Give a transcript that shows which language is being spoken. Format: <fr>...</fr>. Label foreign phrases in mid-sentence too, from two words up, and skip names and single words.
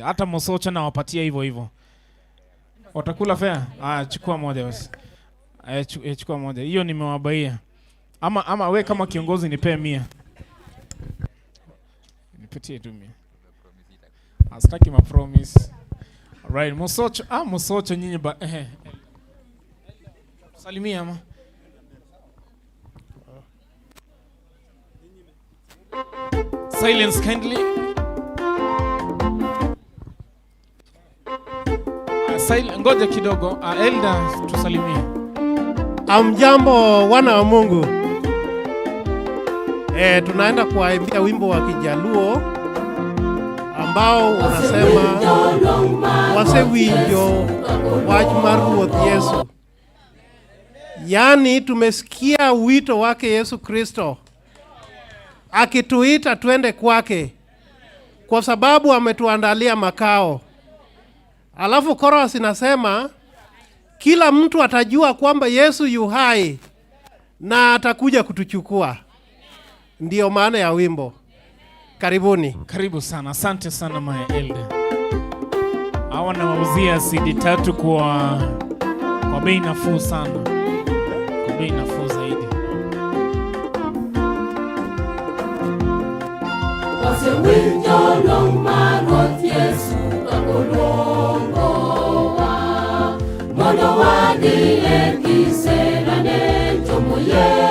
<sw>Hata Musocho na wapatia hivyo. Watakula fair? Chukua moja basi. Chukua moja. Hiyo nimewabaia. Ama we kama kiongozi nipee 100. Nipatie tu 100. Asitaki ma promise. Right, Musocho nyinyi salimia ama.</sw> <en>Silence kindly.</en> <sw>Ngoja kidogo. Elda tusalimie. Amjambo wana wa Mungu. Tunaenda kuwaimbia wimbo wa Kijaluo ambao unasema</sw> <luo>wase winjo wach mar Ruoth Yesu</luo> <sw>Yaani tumesikia wito wake Yesu Kristo akituita twende kwake kwa sababu ametuandalia makao. Alafu chorus inasema kila mtu atajua kwamba Yesu yu hai na atakuja kutuchukua. Ndiyo maana ya wimbo. Karibuni. Karibu sana. Asante sana</sw> <en>my elder.</en> <sw>Hawa nawauzia CD 3 kwa bei nafuu sana. Kwa bei nafuu zaidi.</sw> <luo>Wase winjo long marot Yesu kakolongowa mono wadi ekiserane chomoye</luo>